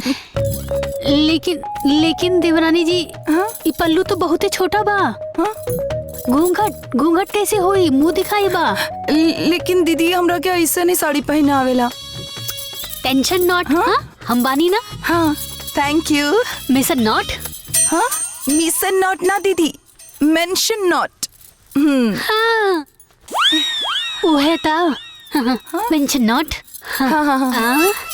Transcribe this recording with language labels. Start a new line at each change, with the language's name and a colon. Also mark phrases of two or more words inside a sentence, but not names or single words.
Bhojpuri: लेकिन देवरानी जी, ये पल्लू तो बहुत ही छोटा बा। घूंघट घूंघट कैसे होई? मुंह दिखाई बा। लेकिन दीदी, हमरा क्या ऐसा नहीं साड़ी पहना आवेला।
English: tension not.
Bhojpuri: हाँ, हम बानी ना। हाँ,
English: thank you. mission not.
Bhojpuri: हाँ,
English: mission not
Bhojpuri: ना दीदी,
English: mention not.
Bhojpuri: हाँ, वह था।
English: mention not. हाँ।